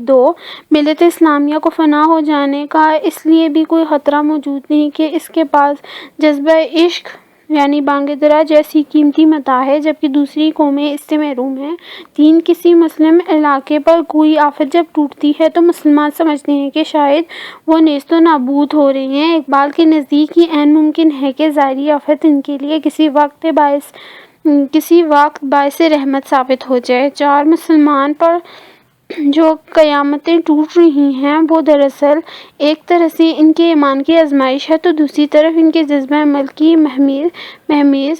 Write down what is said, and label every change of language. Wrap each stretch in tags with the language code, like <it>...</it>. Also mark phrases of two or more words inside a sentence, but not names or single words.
<ur>2، ملت اسلامیہ کو فنا ہو جانے کا اس لیے بھی کوئی خطرہ موجود نہیں کہ اس کے پاس جذبہ عشق یعنی بانگ درا جیسی قیمتی متاع ہے، جبکہ دوسری قومیں اس سے محروم ہیں۔ 3، کسی مسلم علاقے پر کوئی آفت جب ٹوٹتی ہے تو مسلمان سمجھتے ہیں کہ شاید وہ نیست و نابود ہو رہے ہیں۔ اقبال کے نزدیک یہ عین ممکن ہے کہ ظاہری آفت ان کے لیے کسی وقت باعث رحمت ثابت ہو جائے۔ 4، مسلمان پر جو قیامتیں ٹوٹ رہی ہیں وہ دراصل ایک طرح سے ان کے ایمان کی آزمائش ہے، تو دوسری طرف ان کے جذبہ عمل کی مہمیز۔</ur>